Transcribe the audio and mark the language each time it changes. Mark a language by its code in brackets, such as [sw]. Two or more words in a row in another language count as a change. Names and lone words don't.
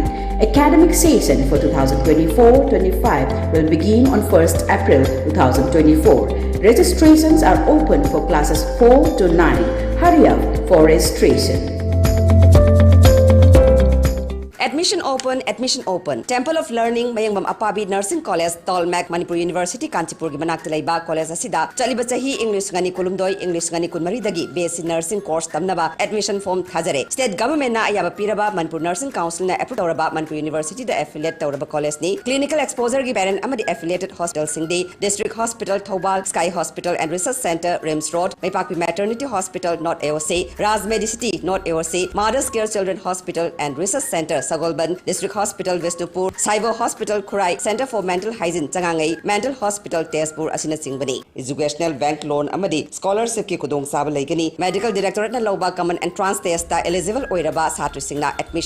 [en] Academic session for 2024-25 will begin on 1st April 2024. Registrations are open for classes 4 to 9. Hurry up for registration. Admission open. [mni] Temple of Learning Mayangmam Apabi Nursing College, Tolmak, Manipur University, Kanchipur, Manaktalaiba College Asida, Chalibachahi, English Gani Kulumdoi, English Gani Kunmaridagi, [en] Basic Nursing Course [mni] Tamnaba, [en] Admission Form [mni] Thajare. [en] State Government [mni] na Ayaba Piraba, Manipur Nursing Council na Approtoraba, Manipur University, [en] the affiliate [mni] Tauraba College ni, [en] Clinical Exposure [mni] gi parent Amadi [en] affiliated hospital [mni] Singdi, District Hospital, Thobal, Sky Hospital and Research Center, Rims Road, Maipakpi Maternity Hospital, North AOC, Raz Medicity, North AOC, Mother's Care Children Hospital and Research Center, Sagolban, District Hospital, Visnupur, Saibo Hospital, Kurai, Center for Mental Hygiene, Changangai, Mental Hospital, Tezpur, Asina Singbani, [en] Educational Bank Loan [mni] Amadi, Scholarship ki Kudong Sabalagani, Medical Directorate na Loba [en] Common Entrance Test eligible [mni] Oiraba Satri Singna admission.